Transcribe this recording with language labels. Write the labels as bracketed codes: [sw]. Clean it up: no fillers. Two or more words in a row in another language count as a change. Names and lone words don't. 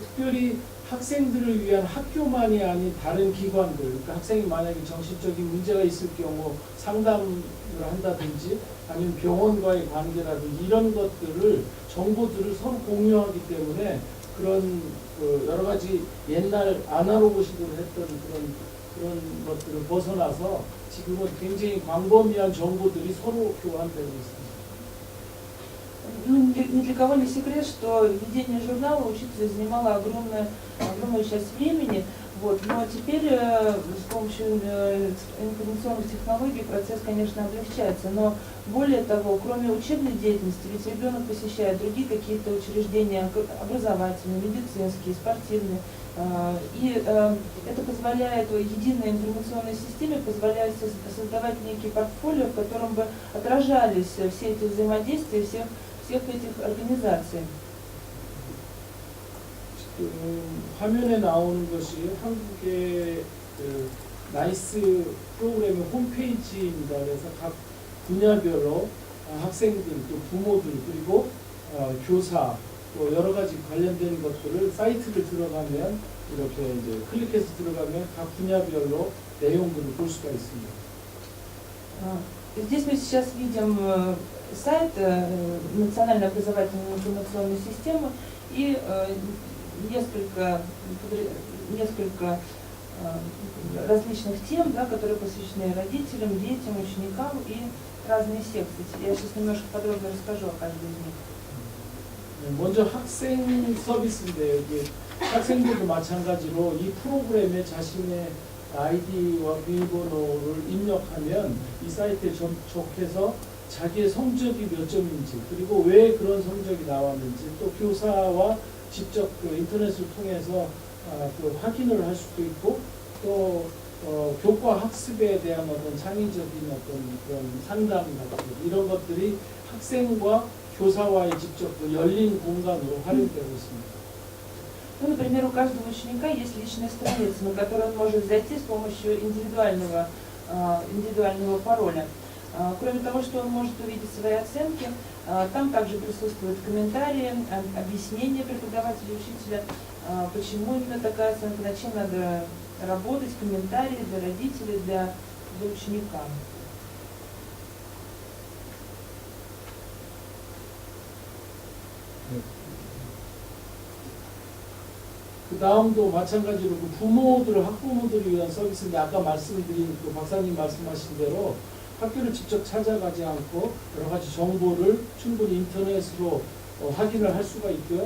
[ko] 특별히 학생들을 위한 학교만이 아닌 다른 기관들, 그러니까 학생이 만약에 정신적인 문제가 있을 경우 상담을 한다든지 아니면 병원과의 관계라든지 이런 것들을, 정보들을 서로 공유하기 때문에 그런 여러 가지 옛날 아날로그식으로 했던 그런 것들을 벗어나서 지금은 굉장히 광범위한 정보들이 서로 교환되고 있습니다. [ru] Ну, ни для кого не секрет, что ведение журнала учителя занимало огромную часть времени, вот, но теперь с помощью информационных технологий процесс, конечно, облегчается, но более того, кроме учебной деятельности, ведь ребенок посещает другие какие-то учреждения, образовательные, медицинские, спортивные, и это позволяет, единой информационной системе позволяет создавать некий портфолио, в котором бы отражались все эти взаимодействия всех этих организаций. [ko] 화면에 나오는 것이 한국의 나이스 프로그램의 홈페이지입니다. 그래서 각 분야별로 학생들, 또 부모들, 그리고 교사, 또 여러 가지 관련된 것들을 사이트를 들어가면, 이렇게 이제 클릭해서 들어가면 각 분야별로 내용들을 볼 수가 있습니다. [ru] Здесь мы сейчас видим сайт Национальной образовательной информационной системы и несколько различных тем, да, которые посвящены родителям, детям, ученикам и разные секции. Я сейчас немножко подробно расскажу о каждой из них. [ko] 먼저 학생 서비스인데, 학생들도 마찬가지로 이 프로그램에 자신의 아이디와 비밀번호를 입력하면 이 사이트에 접속해서 자기의 성적이 몇 점인지, 그리고 왜 그런 성적이 나왔는지, 또 교사와 직접 그 인터넷을 통해서 그 확인을 할 수도 있고, 또 교과 학습에 대한 어떤 창의적인 어떤 그런 상담 같은 이런 것들이 학생과 교사와의 직접 그 열린 공간으로 활용되고 있습니다. [ru] Ну, например, у каждого ученика есть личная страница, на которую он может зайти с помощью индивидуального пароля. Кроме того, что он может увидеть свои оценки, там также присутствуют комментарии, объяснения преподавателя и учителя, почему именно такая оценка, над чем надо работать, комментарии для родителей, для ученика. [ko] 그 다음도 마찬가지로 그 부모들, 학부모들을 위한 서비스인데, 아까 말씀드린 그 박사님 말씀하신 대로 학교를 직접 찾아가지 않고 여러 가지 정보를 충분히 인터넷으로 확인을 할 수가 있고요.